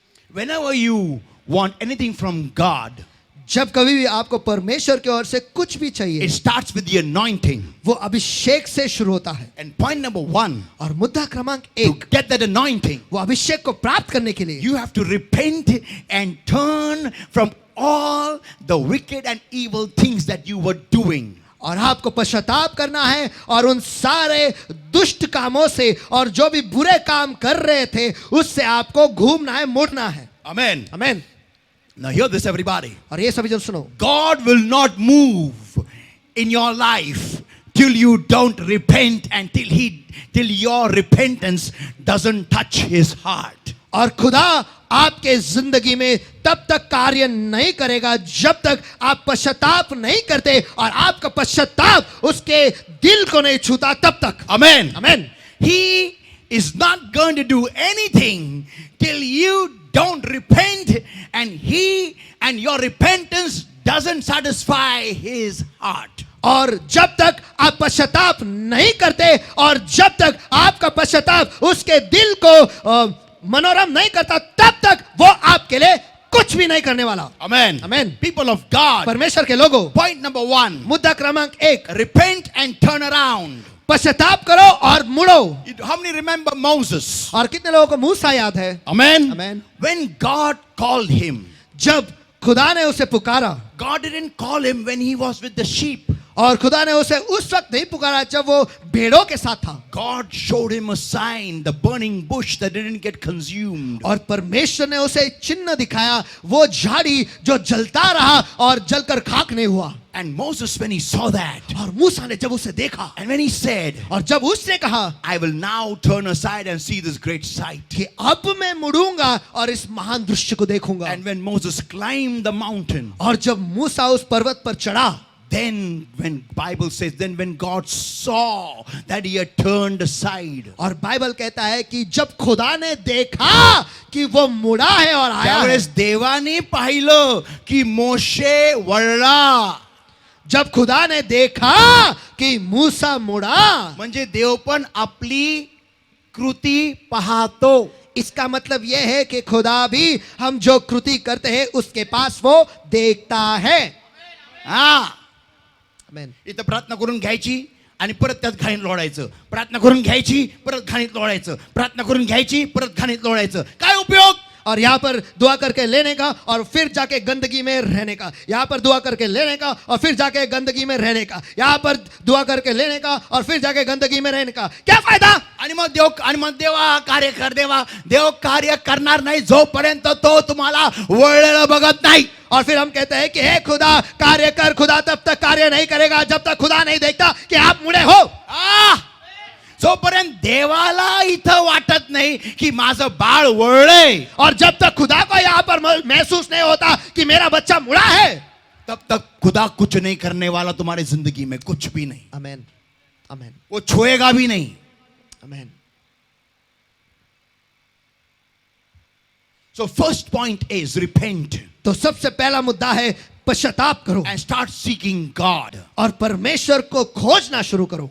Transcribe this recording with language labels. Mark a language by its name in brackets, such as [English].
[English] whenever you want anything from God, [Hindi] जब कभी भी आपको परमेश्वर की ओर से कुछ भी चाहिए, [English] it starts with the anointing. [Hindi] वो अभिषेक से शुरू होता है। [English] And point number 1, [Hindi] और मुद्दा क्रमांक [English] to [Hindi] 1, [English] get that anointing, [Hindi] वो अभिषेक को प्राप्त करने के लिए [English] you have to repent and turn from all the wicked and evil things that you were doing. [Hindi] और आपको पश्चाताप करना है और उन सारे दुष्ट कामों से और जो भी बुरे काम कर रहे थे उससे आपको घूमना है, मुड़ना है। [English] Amen. [Hindi] आमीन। [English] Now hear this, everybody. [Hindi] और ये सभी जन सुनो, [English] God will not move in your life till you don't repent and till your repentance doesn't touch his heart. [Hindi] और खुदा आपके जिंदगी में तब तक कार्य नहीं करेगा जब तक आप पश्चाताप नहीं करते और आपका पश्चाताप उसके दिल को नहीं छूता तब तक। [English] Amen. [Hindi] आमीन। [English] He is not going to do anything till you don't repent and your repentance doesn't satisfy his heart. [Hindi] और जब तक आप पश्चाताप नहीं करते और जब तक आपका पश्चाताप उसके दिल को मनोरम नहीं करता तब तक वो आपके लिए कुछ भी नहीं करने वाला। [English] Amen. Amen. People of God. [Hindi] परमेश्वर के लोगों, [English] Point number 1. [Hindi] मुद्दा क्रमांक 1, [English] Repent and turn around. [Hindi] पश्चाताप करो और मुड़ो। [English] How many remember Moses? [Hindi] और कितने लोगों को मूसा याद है? [English] Amen. Amen. When God called him, [Hindi] जब खुदा ने उसे पुकारा, [English] God didn't call him when he was with the sheep. [Hindi] और खुदा ने उसे उस वक्त नहीं पुकारा जब वो भेड़ों के साथ था। [English] God showed him a sign, the burning bush that didn't get consumed. [Hindi] और परमेश्वर ने उसे चिन्ह दिखाया, वो झाड़ी जो जलता रहा और जलकर खाक नहीं हुआ। [English] And Moses, when he saw that, [Hindi] और मूसा ने जब उसे देखा [English] and when he said, [Hindi] और जब उसने कहा, [English] I will now turn aside and see this great sight. [Hindi] कि अब मैं मुड़ूंगा और इस महान दृश्य को देखूंगा। [English] And when Moses climbed the mountain, [Hindi] और जब मूसा उस पर्वत पर चढ़ा, [English] then when Bible says, then when God saw that he had turned aside, [Hindi] और बाइबल कहता है कि जब खुदा ने देखा कि वो मुड़ा है और आया है, [Marathi] त्यावेळेस देवाने पाहिलं की मोशे वळला. [Hindi] जब खुदा ने देखा कि मूसा मुड़ा, [Marathi] म्हणजे देव पण आपली कृती पाहतो. [Hindi] इसका मतलब यह है कि खुदा भी हम जो कृति करते हैं उसके पास वो देखता है। [Marathi] हा, [Hindi] आमेन। [Marathi] इथं प्रार्थना करून घ्यायची आणि परत त्यात घाणीत लोळायचं, प्रार्थना करून घ्यायची परत घाणीत लोळायचं, प्रार्थना करून घ्यायची परत घाणीत लोळायचं. काय उपयोग? [Hindi] और यहाँ पर दुआ करके लेने का और फिर जाके गंदगी में रहने का, यहाँ पर दुआ करके लेने का और फिर जाके गंदगी में रहने का, यहाँ पर दुआ करके लेने का और फिर जाके गंदगी में रहने का, क्या फायदा? [Marathi] आणि मग देवा कार्य कर, देव कार्य करणार नाही जोपर्यंत तो तुम्हाला वळलेलं बघत नाही. [Hindi] और फिर हम कहते हैं कि हे खुदा कार्य कर, खुदा तब तक कार्य नहीं करेगा जब तक खुदा नहीं देखता कि आप मुड़े हो। [Marathi] जोपर्यंत देवाला इथं वाटत नाही की माझं बाळ वळलंय, [Hindi] और जब तक खुदा को यहाँ पर महसूस नहीं होता कि मेरा बच्चा मुड़ा है, तब तक खुदा कुछ नहीं करने वाला तुम्हारी जिंदगी में, कुछ भी नहीं. [Marathi] आमेन, आमेन, [Hindi] वो छुएगा भी नहीं. आमेन। [English] So first point is repent [Hindi] तो सबसे पहला मुद्दा है पश्चाताप करो [English] and start seeking God. [Hindi] और परमेश्वर को खोजना शुरू करो।